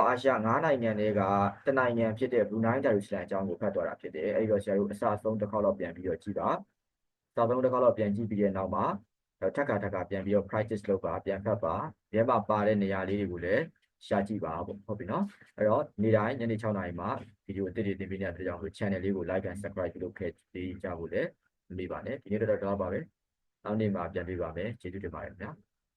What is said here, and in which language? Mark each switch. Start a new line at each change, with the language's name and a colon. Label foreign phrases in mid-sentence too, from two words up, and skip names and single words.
Burmese: အာရှ9နိုင်ငံတွေကတနိုင်ငံဖြစ်တဲ့ဘရူနိုင်းဒါရူဆလန်အကြောင်းကိုဖတ်သွားတာဖြစ်တယ်အဲ့ဒီတော့ဆရာတို့အစဆုံးတစ်ခေါက်တော့ပြန်ပြီးတော့ကြည့်ပါအစဆုံးတစ်ခေါက်တော့ပြန်ကြည့်ပြီးတဲ့နောက်မှာထပ်ခါပြန်ပြီးတော့ practice လုပ်ပါပြန်ဖတ်ပါဒီမှာပါတဲ့နေရာလေးတွေကိုလည်းရှာကြည့်ပါပေါ့ဟုတ်ပြီနော်အဲ့တော့နေ့တိုင်းညနေ6နာရီမှာဗီဒီယိုအသစ်တွေတင်ပေးနေတဲ့အတွက်ကြောင့် channel လေးကို
English: like and subscribe
Burmese: လုပ်ခဲ့ကြဖို့လည်းမမေ့ပါနဲ့ဒီနေ့တော့ပါပဲနောက်နေ့မှာပြန်တွေ့ပါမယ်ကျေးဇူးတင်ပါတယ်ခင်ဗျာ